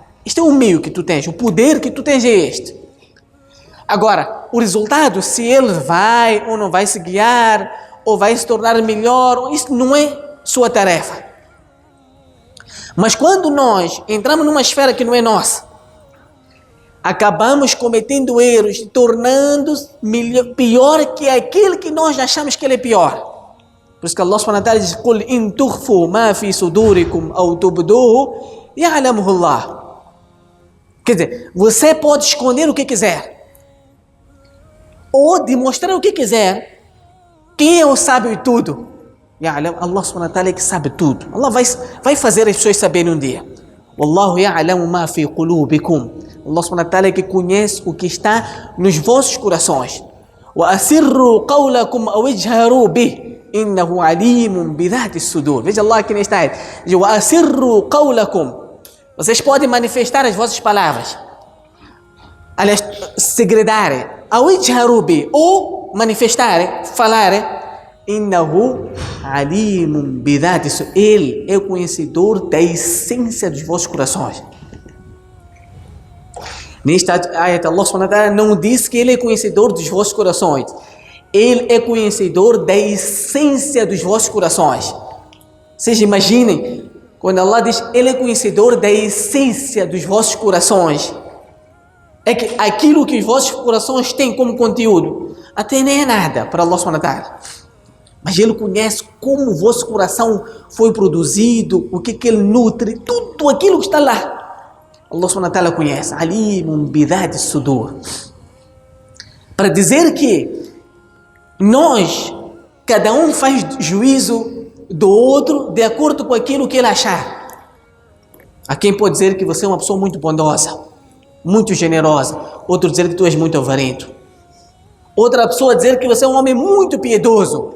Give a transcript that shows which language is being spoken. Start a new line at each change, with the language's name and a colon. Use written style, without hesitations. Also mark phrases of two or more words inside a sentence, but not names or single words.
Portuguese: Este é o meio que tu tens, o poder que tu tens é este. Agora, o resultado, se ele vai ou não vai se guiar, ou vai se tornar melhor, isso não é sua tarefa. Mas quando nós entramos numa esfera que não é nossa, acabamos cometendo erros, tornando-se pior que aquele que nós achamos que ele é pior. Por isso que
Arabic: Allah سبحانه وتعالى diz: "قل إن تخفوا ما في صدوركم أو تبدوه يعلمه الله."
Portuguese: Quer dizer, você pode esconder o que quiser, ou demonstrar o que quiser. Quem é o sábio de tudo? Allah
Arabic: سبحانه وتعالى
Portuguese: é que sabe tudo. Allah vai fazer as pessoas saberem um dia.
Arabic: والله يعلم ما في قلوبكم.
Portuguese: Allah
Arabic: سبحانه وتعالى
Portuguese: é que conhece o que está nos vossos corações.
Arabic: وأسروا قولكم أو اجهروا به إنه عليم بذات الصدور.
Portuguese: Veja Allah aqui nesta ayat.
Arabic: وأسروا قولكم.
Portuguese: Vocês podem manifestar as vossas palavras, aliás, segredarem,
Arabic: أو اجهروا به,
Portuguese: ou manifestarem, falarem.
Arabic: إنه عليم بذات الصدور.
Portuguese: Ele é o conhecedor da essência dos vossos corações. Nesta ayat, Allah
Arabic: سبحانه وتعالى
Portuguese: não diz que Ele é conhecedor dos vossos corações. Ele é conhecedor da essência dos vossos corações. Vocês imaginem, quando Allah diz Ele é conhecedor da essência dos vossos corações, é que aquilo que os vossos corações têm como conteúdo, até nem é nada para Allah
Arabic: سبحانه وتعالى.
Portuguese: Mas Ele conhece como o vosso coração foi produzido, o que Ele nutre, tudo aquilo que está lá.
Arabic: الله سبحانه وتعالى conhece. عليم بذات الصدور.
Portuguese: Para dizer que nós, cada um faz juízo do outro de acordo com aquilo que ele achar. Há quem pode dizer que você é uma pessoa muito bondosa, muito generosa. Outro dizer que tu és muito avarento. Outra pessoa dizer que você é um homem muito piedoso.